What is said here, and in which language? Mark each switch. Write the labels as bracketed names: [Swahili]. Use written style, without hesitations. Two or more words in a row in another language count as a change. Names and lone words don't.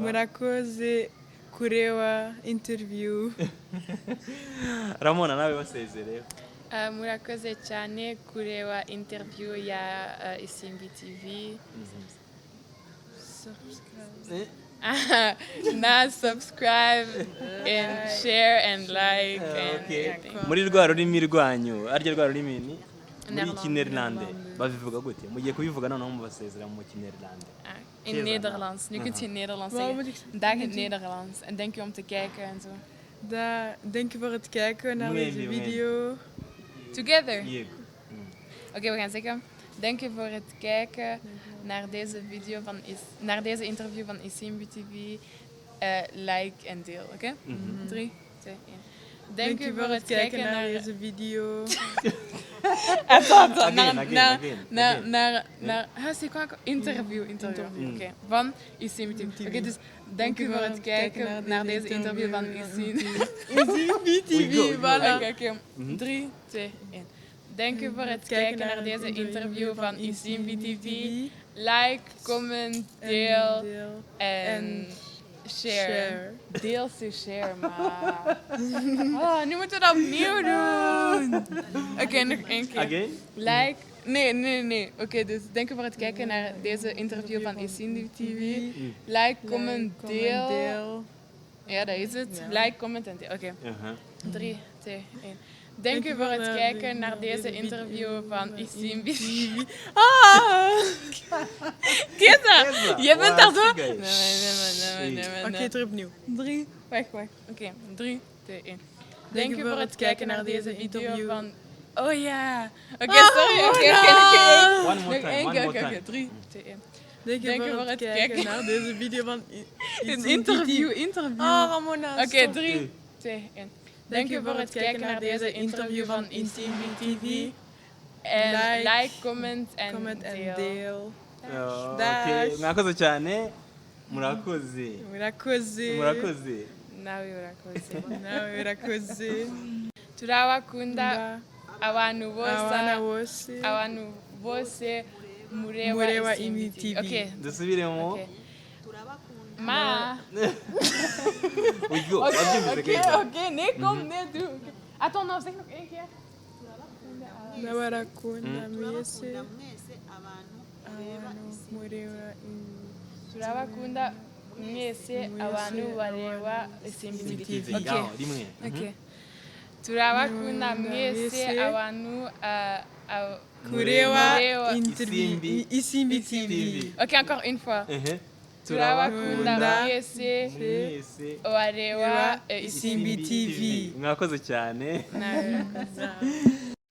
[Kinyarwanda] murakoze kureba interview Ramona nawe basezereye murakoze cyane kureba interview ya Isimbi TV. [English] Na subscribe and share and like and everything. [Kinyarwanda] muri rwa rurimi rwanyu arya rwa rurimi ni muri Nederland. Kineerlande babivuga gute mugiye kubivuga noneho mubasezera mu Kineerlande [Dutch] In Nederlands. Nu kunt je in Nederlands zeggen. Dag in het Nederlands. En dank je om te kijken en zo. Dank je voor het kijken naar Nee, deze nee, nee. video. [English] Together. [Kinyarwanda] yego [Dutch] Oké, we gaan zeggen. Dank je voor het kijken naar deze video naar deze interview van Isimbi TV. Like en deel, oké? 3, 2, 1. Dank je voor het kijken naar deze video. [French] C'est quoi interview. [Dutch] Oké, van Isimbi TV. Oké, dus dank je voor het kijken naar deze interview van Isimbi TV. Voilà. Oké, 3, 2, 1. Dank u voor het kijken naar deze interview van Isimbi TV. [English] Like, comment, [Dutch] deel en share. [English] Deel to share, [Dutch] maar. Oh, nu moeten we dat opnieuw doen. Oké, nog één keer. [English] again Like. [Dutch] Nee. Oké, dus dank u voor het kijken naar deze interview van Isimbi TV. [English] Like, comment, [Dutch] deel. Ja, dat is het. [English] Like, comment [Dutch] en deel. Oké. 3, 2, 1. Dank u voor het kijken naar deze interview van Isimbi TV. Kisa, je bent daar zo. Nee. Oké, terug opnieuw. 3, wacht. Oké, 3, 2, 1. Dank u voor het kijken naar deze interview van... Oh ja. Oké, sorry. Oké. [English] one more time [Dutch] Oké, 3, 2, 1. Dank je voor het kijken naar deze video van Een interview. Oh, Ramona. Oké, 3, 2, 1. Dank u voor het kijken naar deze interview van Isimbi TV. En [English] like, comment [Dutch] en deel. [Kinyarwanda] okay mwakoze cyane murakoze Nawe urakoze turabakunda abantu bose mureba Isimbi TV. Okay. dusubiremo Okay. Ma. [Dutch] Oké, nee, kom, nee, doe. Attends, nou, zeg nog één keer. [Kinyarwanda] n'abarakunda mwese Turabakunda mwese abantu bareba Isimbi TV. Okay. Rimwe. Okay. Turabakunda mwese abantu kureba TV. Isimbi TV. [French] Ok, encore une fois. [Kinyarwanda] Turabakunda mwese bareba Isimbi TV. Mwakoze cyane. TV.